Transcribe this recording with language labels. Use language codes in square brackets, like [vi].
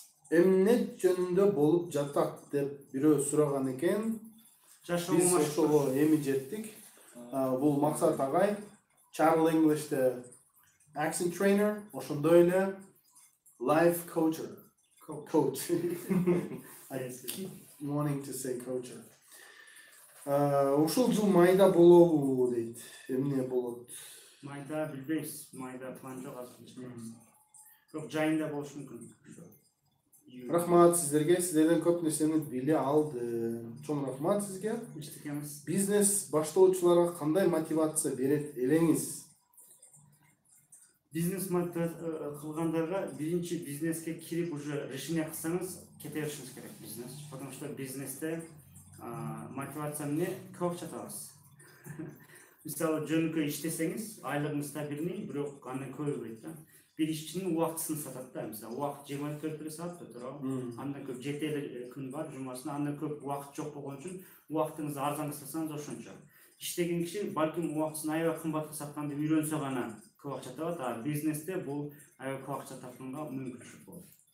[ky] Эмне жөнүндө болуп жатат деп бирөө сураган экен. Биз ошого эми жеттик. Бул Максат агай, Channel English'te accent trainer, ошондой эле life coacher. Coach. [en] I keep wanting to say coacher. [ky] Ушул жыл майда болобу дейт. Эмне болот? Майда билбейбиз. Майда план жок азыр. Бирок жайында болушу мүмкүн. Рахмат сиздерге. Сиздерден көп нерсени биле алдым. Чоң рахмат сизге. Иштекемиз. Бизнес баштоочуларга кандай мотивация берет элеңиз? Бизнес кылгандарга биринчи бизнеске кирип [ru] уже решение [ky] кылсаңыз кете беришиңиз керек бизнес. [ru] Потому что [ky] бизнесте мотивация эмне? Көп акча табасыз. Мисалы жөнүкөй иштесеңиз, айлыгыңыз стабильный, бирок андан көбөйт да. [tr] Bir işçinin [ky] убактысын сатат да. Мисалы, убакыт 24 саат туурабы? Андан көп 7 эле күн бар жумасына, андан көп убакыт жок болгон үчүн убактыңызды арзанга сатсаңыз ошончо. Иштеген киши балким убактысын аябай кымбатка сатканды үйрөнсө гана көп акча табат, а бизнесте бул аябай көп акча тапканга мүмкүнчүлүк болот.